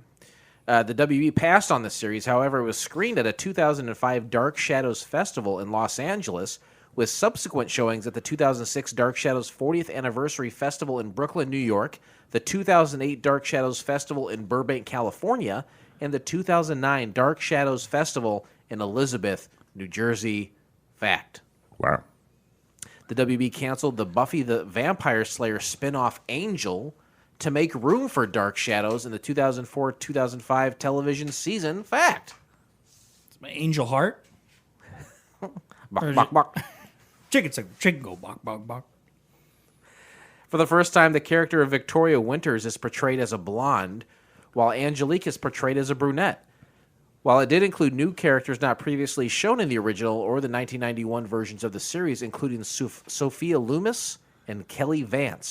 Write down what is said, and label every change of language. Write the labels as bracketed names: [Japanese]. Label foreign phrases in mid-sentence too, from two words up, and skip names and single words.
[English] The WB passed on the series. However, it was screened at a 2005 Dark Shadows Festival in Los Angeles, with subsequent showings at the 2006 Dark Shadows 40th Anniversary Festival in Brooklyn, New York, the 2008 Dark Shadows Festival in Burbank, California, and the 2009 Dark Shadows Festival in Elizabeth, New Jersey. Fact. Wow. The WB canceled the Buffy the Vampire Slayer spin-off Angel to make room for Dark Shadows in the 2004-2005 television season. Fact. It's my angel heart. Bok, bok, bok. Chicken go bok, bok, bok. For the first time, the character of Victoria Winters is portrayed as a blonde, while Angelique is portrayed as a brunette. While it did include new characters not previously shown in the original or the 1991 versions of the series, including Sophia Loomis and Kelly Vance.